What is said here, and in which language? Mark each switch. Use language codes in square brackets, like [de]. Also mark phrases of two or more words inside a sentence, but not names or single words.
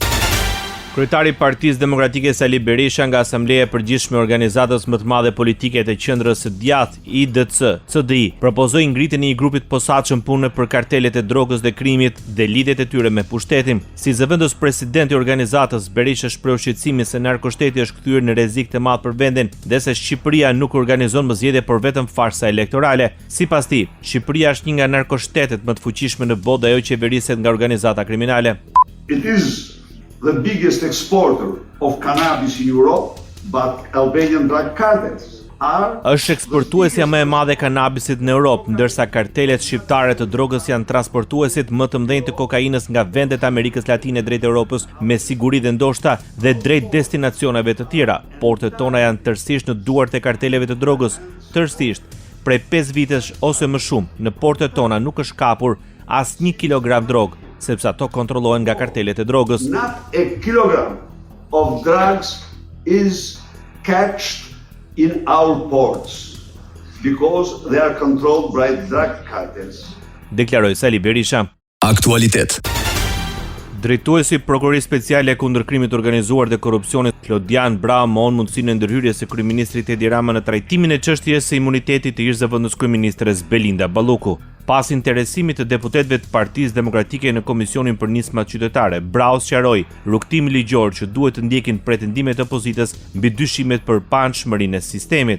[sq] Kryetari i Partisë Demokratike Sali Berisha nga Asambleja e Përgjithshme e Organizatës më të madhe politike të Qendrës së Djathtë IDC, CDI, propozoi ngritjen e një grupi të posaçëm pune për kartelet e drogës dhe krimit dhe lidhjet e tyre me pushtetin. Si zëvendës presidenti i organizatës, Berisha shpreu shqetësimin se narkoshteti është kthyer në rrezik të madh për vendin dhe se Shqipëria nuk organizon më zgjedhje por vetëm farsa elektorale. Sipas tij, Shqipëria është një nga narkoshtetet më të fuqishme në botë dhe ajo qeveriset nga organizata kriminale. [en] It is the biggest exporter of cannabis in Europe, but Albanian drug cartels [sq] Është eksportuesja më e madhe e kanabisit në Europë, ndërsa kartelet shqiptare të drogës janë transportuesit më të mëdhenj të kokainës nga vendet e Amerikës Latine drejt Europës me siguri dhe ndoshta dhe drejt destinacioneve të tjera. Portet tona janë tërësisht në duart e karteleve të drogës, tërësisht. Prej 5 vitesh ose më shumë, në portet tona nuk është kapur as 1 kilogram drogë, sepse ato kontrollohen nga kartelet e drogës. [en] Not a kilogram of drugs is catched in our ports because they are controlled by drug cartels. [sq] Deklaroi Sali Berisha. Aktualitet. Drejtuesi Prokurorisë Speciale kundër krimit të organizuar dhe korrupsionit, Klodian Bra, mohon mundësinë e ndërhyrjes së kryeministrit Edi Rama në trajtimin e çështjes së imunitetit të ish-zëvendës kryeministres Belinda Balluku. Pas interesimit të deputetëve të Partisë Demokratike në Komisionin për Nismat Qytetare, Brau sqaroi rrugtimi ligjor që duhet të ndjekin pretendimet e opozitës mbi dyshimet për panshmërinë e sistemit.